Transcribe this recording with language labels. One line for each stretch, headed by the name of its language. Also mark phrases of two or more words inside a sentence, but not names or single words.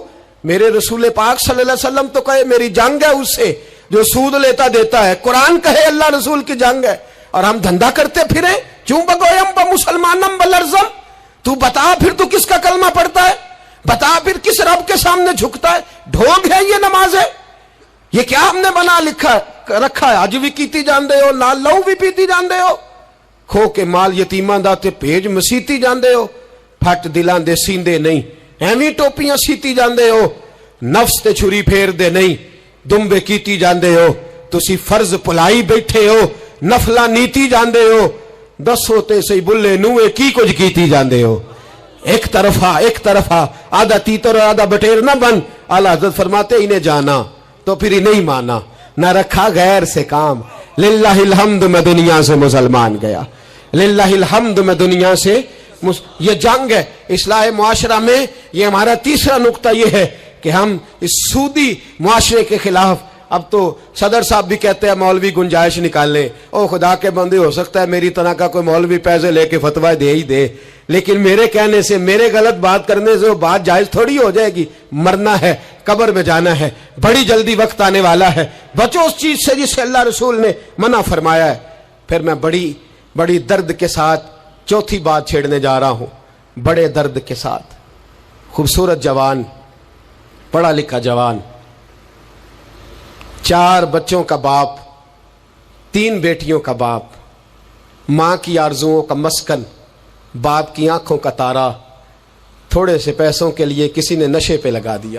Urdu: میرے رسول پاک
Arabic: صلی اللہ علیہ وسلم
Urdu: تو کہے میری جنگ ہے اس سے جو سود لیتا دیتا ہے, قرآن کہے اللہ رسول کی جنگ ہے, اور ہم دھندا کرتے پھریں.
Persian: چوں بگویم با مسلمانم بلرزم.
Urdu: تو بتا پھر تو کس کا کلمہ پڑھتا ہے, بتا پھر کس رب کے سامنے جھکتا ہے. ڈھونگ ہے یہ نماز ہے, یہ کیا ہم نے بنا رکھا ہے؟
Punjabi: اج بھی کیتی جاندے ہو, لال لہو بھی پیتی جاندے ہو, کھو کے مال یتیماں دا تے بھیج مسیتی جاندے ہو, پھٹ دلاں دے سیندے نہیں, ایویں ٹوپیاں سیتی جاندے ہو, نفس تے چھری پھیر دے نہیں, دمبے کیتی جاندے ہو. تسی فرض پلائی بیٹھے ہو, نفلا نیتی جاندے ہو, دسو تے سی بلے نوے کی کچھ کیتی جاندے ہو.
Urdu: ایک طرفہ آدھا تیتر اور آدھا بٹیر نہ بن. اعلیٰ حضرت فرماتے انہیں جانا تو پھر انہیں مانا, نہ رکھا غیر سے کام.
Arabic: للہ الحمد
Urdu: میں دنیا سے مسلمان گیا,
Arabic: للہ الحمد
Urdu: میں دنیا سے یہ جنگ ہے اصلاح معاشرہ میں. یہ ہمارا تیسرا نقطہ یہ ہے کہ ہم اس سودی معاشرے کے خلاف. اب تو صدر صاحب بھی کہتے ہیں مولوی گنجائش نکالیں. او خدا کے بندے, ہو سکتا ہے میری طرح کا کوئی مولوی پیسے لے کے فتویٰ دے ہی دے, لیکن میرے کہنے سے, میرے غلط بات کرنے سے وہ بات جائز تھوڑی ہو جائے گی. مرنا ہے قبر میں جانا ہے، بڑی جلدی وقت آنے والا ہے، بچو اس چیز سے جسے اللہ رسول نے منع فرمایا ہے. پھر میں بڑی درد کے ساتھ چوتھی بات چھیڑنے جا رہا ہوں، بڑے درد کے ساتھ. خوبصورت جوان، پڑھا لکھا جوان، 4 بچوں کا باپ، 3 بیٹیوں کا باپ، ماں کی آرزوؤں کا مسکن، باپ کی آنکھوں کا تارا، تھوڑے سے پیسوں کے لیے کسی نے نشے پہ لگا دیا.